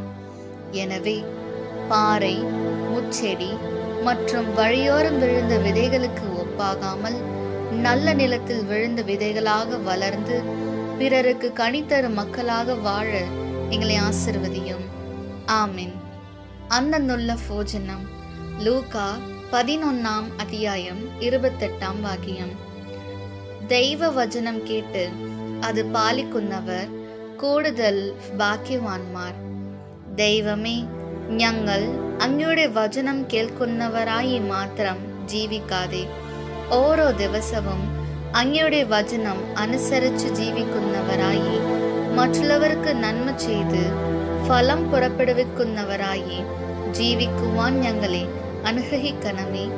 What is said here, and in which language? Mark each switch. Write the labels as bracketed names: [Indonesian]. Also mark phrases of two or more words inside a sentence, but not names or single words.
[Tamil] எனவே பாறை, முச்செடி மற்றும் வழியோரம் விழுந்த விதைகளுக்கு ஒப்பாகாமல் நல்ல நிலத்தில் விழுந்த விதைகளாக வளர்ந்து பிறருக்கு கனித்தரும் மக்களாக வாழ எங்களை ஆசீர்வதியும். ஆமென். அன்னன்னுள்ள போஜனம். லூக்கா 11 அத்தியாயம் 28 வாக்கியம். [Malayalam] ദൈവ വചനം കേട്ട് അത് പാലിക്കുന്നവർ കൂടുതൽ ഭാഗ്യവാന്മാർ. ദൈവമേ, ഞങ്ങൾ അങ്ങയുടെ വചനം കേൾക്കുന്നവരായി മാത്രം ജീവിക്കാതെ ഓരോ ദിവസവും അങ്ങയുടെ വചനം അനുസരിച്ച് ജീവിക്കുന്നവരായി മറ്റുള്ളവർക്ക് നന്മ ചെയ്ത് ഫലം പുറപ്പെടുവിക്കുന്നവരായി ജീവിക്കുവാൻ ഞങ്ങളെ അനുഗ്രഹിക്കണമേ.